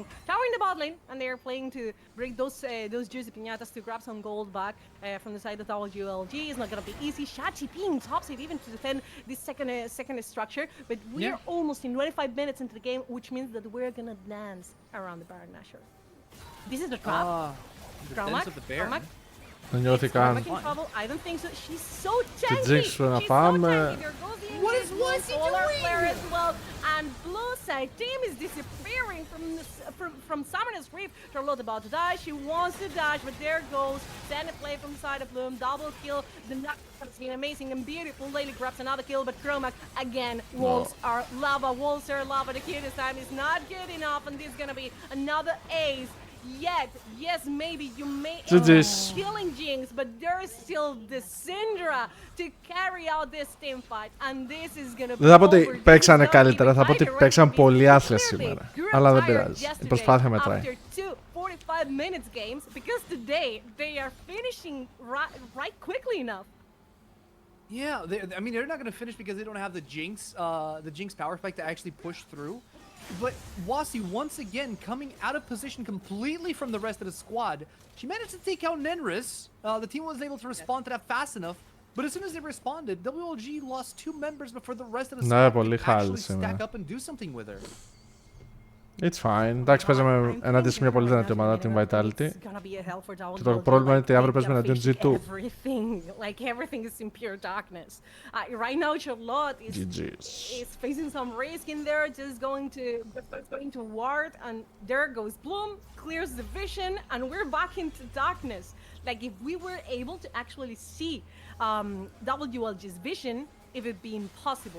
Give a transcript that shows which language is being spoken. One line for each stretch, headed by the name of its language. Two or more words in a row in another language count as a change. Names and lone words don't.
English: Towering the bot lane, and they're playing to break those juicy piñatas to grab some gold back from the side of WLG. It's not gonna be easy. Shachi being top side even to defend this second structure, but we're almost in 25 minutes into the game, which means that we're gonna dance around the Baron Nashor. This is the trap. The Kraumak, dance of the bear. Kraumak.
Greek: Δεν νιώθει καν.
English: Kraumak in trouble. I don't think so. She's so tanky.
Greek: Jinx να
English: She's so
Greek: πάμε.
English: tanky. There goes the What is invisible Wasi solar doing? flare as well. And blue side team is disappearing from Summoner's Reef. Charlotte about to die. She wants to dash, but there goes send a play from the side of Bloom. Double kill. The knock has been amazing and beautiful. Laylee grabs another kill, but Chromac again. Walls are lava. Walls are lava. The kill this time is not good enough, and this is gonna be another ace. Yet, yes, maybe you may end up killing Jinx, but there is still the Syndra to carry out this team fight, and this is gonna be
Greek: Δεν θα πω ότι
English: over.
Greek: παίξαν
English: This is
Greek: καλύτερα, θα πω ότι
English: not even
Greek: παίξαν
English: Riot
Greek: πολύ άθλια
English: Clearly
Greek: σήμερα.
English: grew
Greek: Αλλά δεν
English: tired
Greek: πειράζει. Η
English: yesterday
Greek: προσπάθεια μετράει.
English: After 2 45 minutes games, because today they are finishing right quickly enough. Yeah, I mean they're not going to finish because they don't have the Jinx power spike to actually push through. But Wasi once again coming out of position completely from the rest of the squad. She managed to take out Nenris. The team wasn't able to respond to that fast enough. But as soon as they responded, WLG lost 2 members before the rest of the squad could actually stack up and do something with her. It's fine.
Greek: Εντάξει, παίζαμε ενάντια σε μια πολύ δυνατή ομάδα, την Vitality. Και το πρόβλημα είναι ότι αύριο παίζουμε εναντίον G2.
English: Like everything is in pure darkness. Right now, Charlotte is facing some risk in there, just going to ward, and there goes Bloom, clears the vision, and we're back into darkness. Like if we were able to actually see WLG's vision, it would be impossible.